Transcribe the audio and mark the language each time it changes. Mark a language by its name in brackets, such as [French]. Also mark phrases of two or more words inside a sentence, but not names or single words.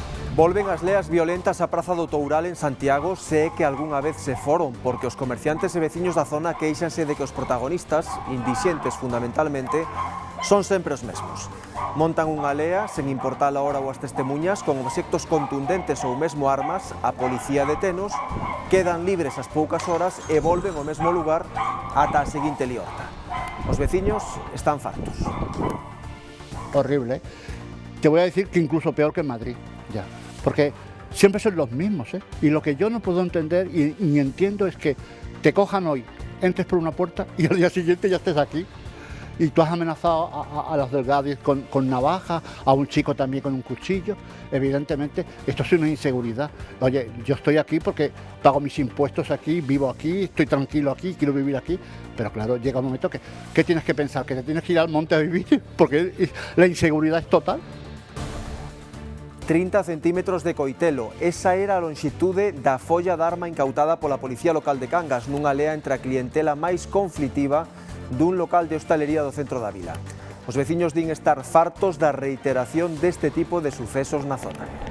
[Galician] Volven as leas violentas á Praza do Toural en Santiago, se é que algunha vez se foron, porque os comerciantes e veciños da zona queixanse de que os protagonistas, indixentes fundamentalmente, son sempre os mesmos. Montan unha lea, sen importar a hora ou as testemunhas, con obxectos contundentes ou mesmo armas, a policía detenos, quedan libres ás poucas horas e volven ao mesmo lugar ata a seguinte liorta. Os veciños están fartos. [Spanish] Horrible, ¿eh? Te voy a decir que incluso peor que en Madrid, ya. Porque siempre son los mismos, ¿eh? Y lo que yo no puedo entender y ni entiendo es que te cojan hoy, entres por una puerta y al día siguiente ya estés aquí. Y tú has amenazado a los del Gadis con navaja, a un chico también con un cuchillo. Evidentemente, esto es una inseguridad. Oye, yo estoy aquí porque pago mis impuestos aquí, vivo aquí, estoy tranquilo aquí, quiero vivir aquí. Pero claro, llega un momento que tienes que pensar, que te tienes que ir al monte a vivir porque la inseguridad es total. [Galician] 30 centímetros de coitelo. Esa era a longitude da folla de arma incautada pola Policía Local de Cangas nunha lea entre a clientela máis conflitiva dun local de hostalería do centro da vila. Os veciños din estar fartos da reiteración deste tipo de sucesos na zona.